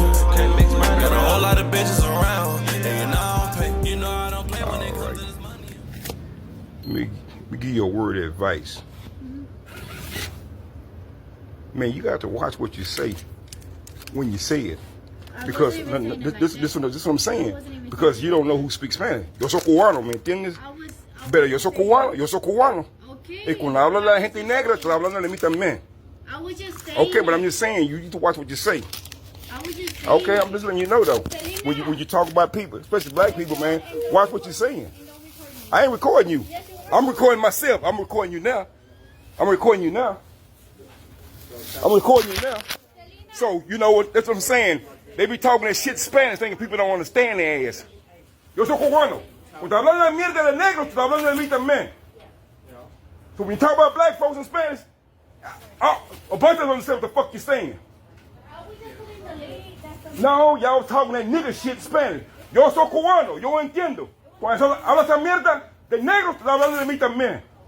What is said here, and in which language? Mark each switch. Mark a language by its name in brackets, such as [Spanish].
[English] Got a whole lot of bitches around. And you know I don't pay. You know I don't play when it comes to this money. Let me give you a word of advice. Man, you got to watch what you say when you say it. Because this is what I'm saying. Because you don't know who speaks Spanish. [Spanish] Yo soy cubano, ¿me entiendes? Pero yo soy cubano. Y cuando habla la gente negra, estoy hablando de mí también. [English] Okay, but I'm just saying, you need to watch what you say. Okay, I'm just letting you know though. When you talk about people, especially black people, man, watch what you're saying. I ain't recording you. I'm recording myself. I'm recording you now. So, you know what? That's what I'm saying. They be talking that shit Spanish, thinking people don't understand their ass. [Spanish] Yo soy cubano. Cuando hablan de mierda de negros, estoy hablando de mí también. [English] So when you talk about black folks in Spanish, a bunch of them understand what the fuck you're saying. No, y'all talking that nigga shit Spanish. [Spanish] Yo soy cubano, yo entiendo. Cuando hablas esa mierda de negros, estoy hablando de mí también.